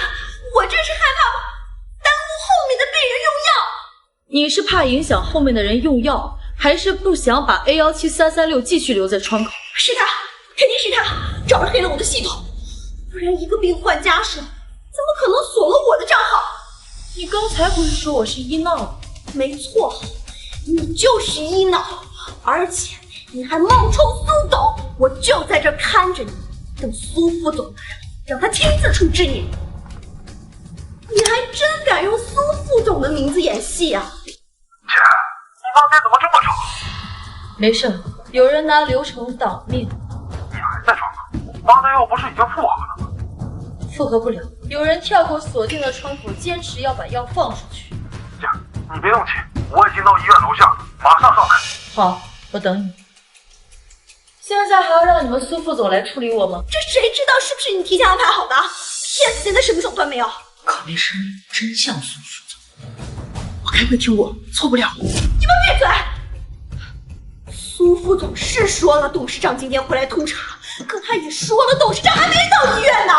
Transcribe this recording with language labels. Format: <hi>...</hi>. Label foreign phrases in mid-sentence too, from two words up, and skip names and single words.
<zh>我這是害怕耽誤後面的病人用藥。你是怕影響後面的人用藥，還是不想把 A17336繼續留在窗口？是他，肯定是他，找人黑了我的系統，不然一個病患家屬怎麼可能鎖了我的賬號？你剛才不是說我是醫鬧嗎？沒錯，你就是醫鬧，而且你還冒充蘇董，我就在這看着你，等蘇副總來，讓他親自處置你。你還真敢用蘇副總的名字演戲啊？姐，你那邊怎麼這麼吵？沒事，有人拿流程擋命。你還在窗口？八代藥不是已經復合了嗎？復合不了，有人跳過鎖定的窗口，堅持要把藥放出去。姐，你別動氣，我已經到醫院樓下了，馬上上來。好，我等你。現在還要讓你們蘇副總來處理我嗎？這誰知道是不是你提前安排好的？騙死現在什麼手段沒有？可那声音真像蘇副总，我该没听过，錯不了。你們閉嘴！蘇副總是說了董事長今天會來督查，可他也說了董事長還沒到醫院呢。</zh>